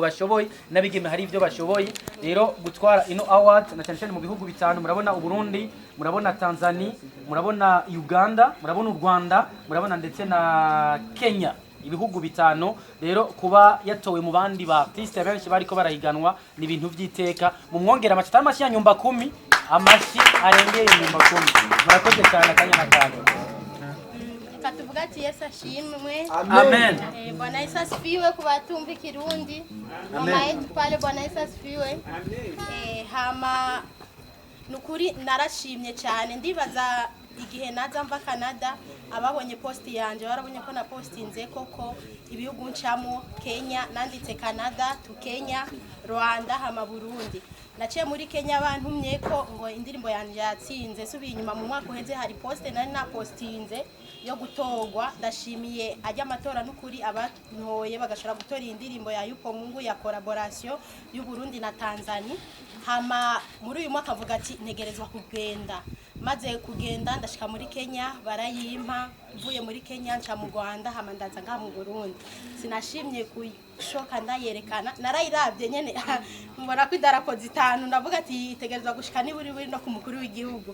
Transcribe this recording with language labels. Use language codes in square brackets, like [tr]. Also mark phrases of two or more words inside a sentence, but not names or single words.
[rn] bashoboye n'abigeme hari ivyo bashoboye rero gutwara ino award na cyane cyane mu bihugu bitanu murabona u Burundi murabona Tanzania murabona Uganda murabona u Rwanda murabona ndetse na Kenya ibihugu bitano rero kuba yatowe mu bandi ba artiste benshi bariko barahiganwa ni ibintu vy'iteka mu mwongera amacita amashi ya nyumba 10 amashi arengeye nyumba 10 murakoze cyane akanya na kanya reka tuvuga ati Yesu ashimwe. Amen. [sw] Bwana Yesu asifiwe [rn] ku batumva Kirundi. [sw] Mama yetu pale, Bwana Yesu asifiwe. [rn] Hama nukuri narashimye cyane, ndibaza igihe naza mva Canada ababonye posti yanje barabonye ko na postinze koko ibihugu ncamo Kenya, nanditse Canada to Kenya, Rwanda hama Burundi. Naciye muri Kenya bantumye ko ngo indirimbo yanje yatsinze, subiye inyuma mu mwaka uheze hari poste nari na postinze yo gutogwa. Ndashimiye ajya amatora n'ukuri abantoye bagashobora gutora indirimbo ya Yupo Mungu ya collaboration y'u Burundi na Tanzania. Hama muri uyu mwaka avuga ati ntegerezwa kugenda, maze kugenda ndashika muri Kenya barayimpa, mvuye muri Kenya nca mu Rwanda hama ndaza nga mu Burundi. Sinashimye kushoka ndayerekana, narayiravye nyene mbona ko idarapo zitanu, ndavuga ati itegerezwa gushika niburi buri no ku mukuru w'igihugu.